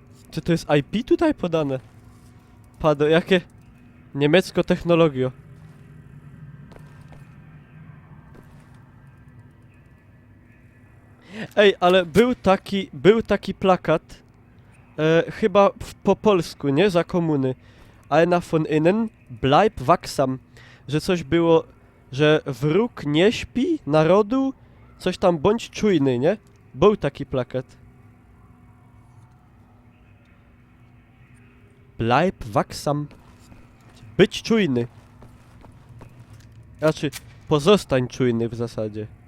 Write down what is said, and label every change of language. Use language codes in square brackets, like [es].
[pl] Czy to jest IP tutaj podane? Jakie? Niemiecko technologio. Ej, ale był taki plakat, chyba po polsku, nie? Za komuny. [de] Einer von innen, bleib wachsam. [pl] Że coś było, że wróg nie śpi narodu, coś tam bądź czujny, nie? Był taki plakat. [de] Bleib wachsam. [pl] Być czujny. Znaczy, pozostań czujny w zasadzie.